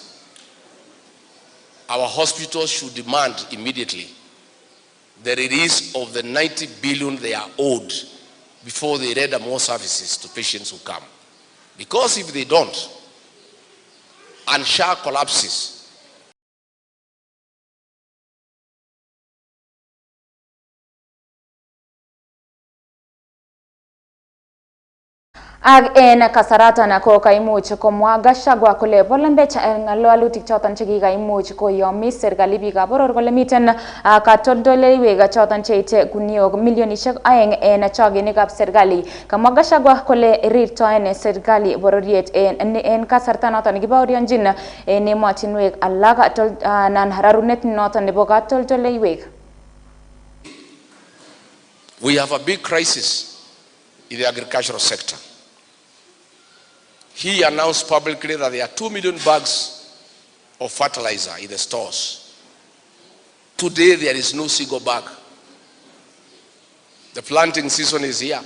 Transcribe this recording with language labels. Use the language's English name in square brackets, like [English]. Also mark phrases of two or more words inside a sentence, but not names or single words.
[English] Our hospitals should demand immediately the release of the 90 billion they are owed before they render more services to patients who come. Because if they don't, and SHA collapses, [Kalenjin] Ag en kasaratan ko kaimuch komwa Gachagua kole bolembech ng'alalutik choton chekikaimuch koyomis serikali biikab boror kole miten katoldoleiwek choton cheite guniok milionishek 2 en choginikab serikali. Kamwa Gachagua kole rirtoen serikali bororiet en kasarta noton nekibaorionjin en emotinwek alak nan rarunet noton nebo katoldoleiwek. [English] we have a big crisis in the agricultural sector. He announced publicly that there are 2 million bags of fertilizer in the stores. Today, there is no single bag. The planting season is here.